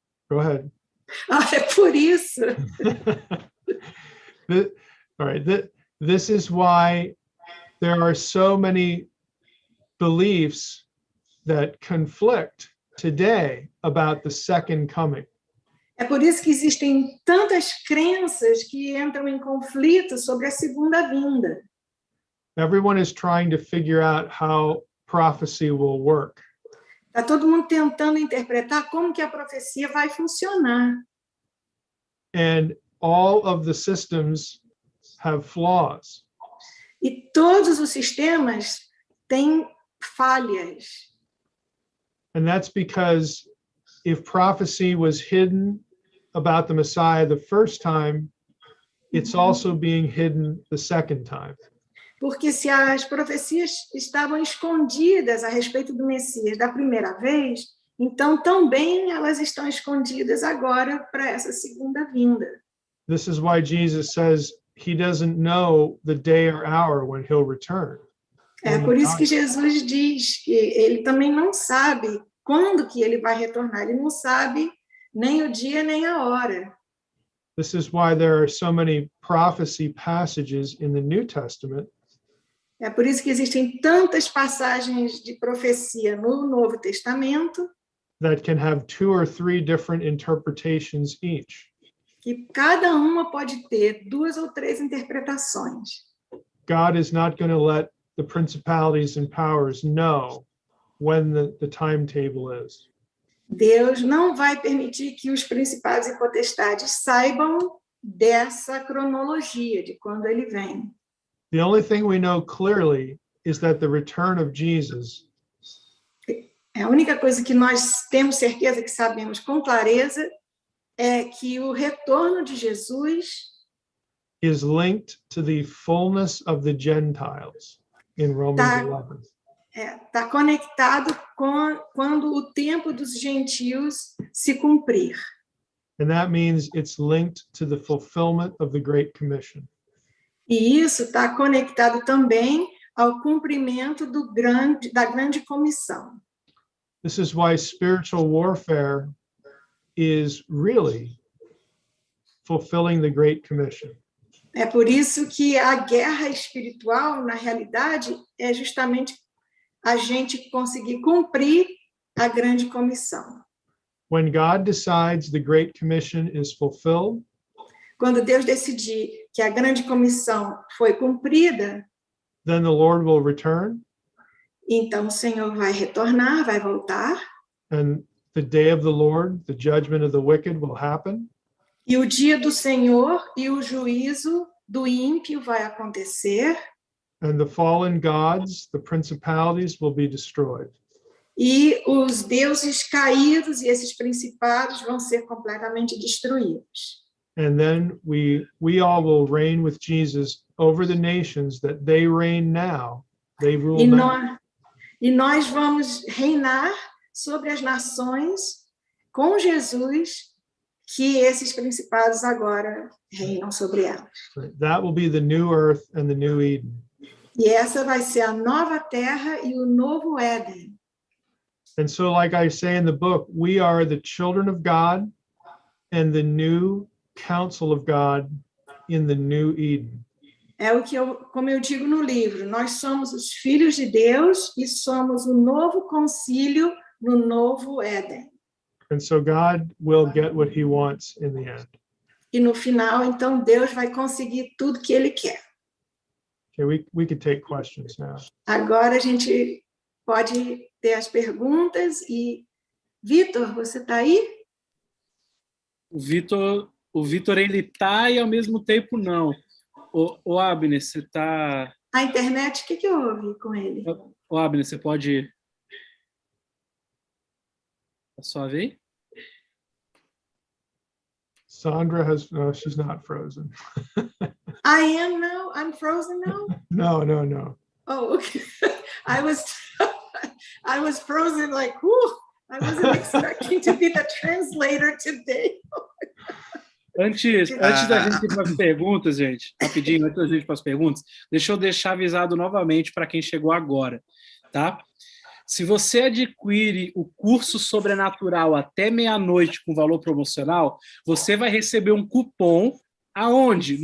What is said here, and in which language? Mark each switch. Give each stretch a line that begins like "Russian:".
English: Go ahead.
Portuguese: É por isso.
English: All right. This is why there are so many beliefs that conflict today about the second coming.
Portuguese: É por isso que existem tantas crenças que entram em conflito sobre a segunda vinda.
English: Everyone is trying to figure out how prophecy will work.
Portuguese: Está todo mundo tentando interpretar como que a profecia vai funcionar.
English: And all of the systems have flaws.
Portuguese: E todos os sistemas têm falhas.
English: And that's because if prophecy was hidden about the Messiah the first time, it's also being hidden the second time.
Portuguese: Porque se as profecias estavam escondidas a respeito do Messias da primeira vez, então também elas estão escondidas agora para essa segunda vinda.
English: This is why Jesus says he doesn't know the day or hour when he'll return.
Portuguese: É por isso que Jesus diz que ele também não sabe quando que ele vai retornar, ele não sabe nem o dia nem a hora.
English: This is why there are so many prophecy passages in the New Testament.
Portuguese: É por isso que existem tantas passagens de profecia no Novo Testamento
English: that can have 2 or 3 different interpretations each.
Portuguese: Que cada uma pode ter 2 ou 3 interpretações.
English: God is not going to let the principalities and powers know when the timetable is.
Portuguese: Deus não vai permitir que os principados e potestades saibam dessa cronologia de quando ele vem.
English: The only thing we know clearly is that the return of Jesus
Portuguese: A única coisa que nós temos certeza que sabemos com clareza é que o retorno de Jesus
English: is linked to the fullness of the Gentiles in Romans 11.
Portuguese: Está conectado com quando o tempo dos gentios se cumprir.
English: And that means it's linked to the fulfillment of the Great Commission.
Portuguese: E isso está conectado também ao cumprimento da grande comissão.
English: This is why spiritual warfare is really fulfilling the Great Commission.
Portuguese: É por isso que a guerra espiritual, na realidade, é justamente a gente conseguir cumprir a grande comissão.
English: When God decides the Great Commission is fulfilled,
Portuguese: quando Deus decidir que a grande comissão foi cumprida,
English: then the Lord will return.
Portuguese: Então o Senhor vai retornar, vai voltar.
English: And the day of the Lord, the judgment of the wicked will happen.
Portuguese: E o dia do Senhor e o juízo do ímpio vai acontecer.
English: And the fallen gods, the principalities will be destroyed.
Portuguese: E os deuses caídos e esses principados vão ser completamente destruídos.
English: And then we all will reign with Jesus over the nations that they reign now. They rule now.
Portuguese: E nós vamos reinar sobre as nações com Jesus, que esses principados agora reinam sobre elas.
English: That will be the new earth and the new Eden.
Portuguese: E essa vai ser a nova terra e o novo Éden.
English: And so, like I say in the book, we are the children of God and the new counsel of God in the new Eden.
Portuguese: É o que como eu digo no livro, nós somos os filhos de Deus e somos o novo concílio no novo Éden.
English: And so God will get what he wants in the end.
Portuguese: E no final, então, Deus vai conseguir tudo que ele quer.
English: Okay, we could take questions now.
Portuguese: Agora a gente pode ter as perguntas e Vitor, você está aí? O Vitor ele tá e ao mesmo tempo não. O Abner, você tá... A internet, o que houve com ele? O Abner, você pode... Tá suave aí?
English: Sandra no, she's not frozen. I am now? I'm frozen now? No. Oh, okay. I was frozen like, whew, I wasn't expecting to be the translator today.
Portuguese: Antes da gente ir para as perguntas, gente, rapidinho, antes da gente ir para as perguntas, deixa eu deixar avisado novamente para quem chegou agora, tá? Se você adquire o curso Sobrenatural até meia-noite com valor promocional, você vai receber um cupom, aonde?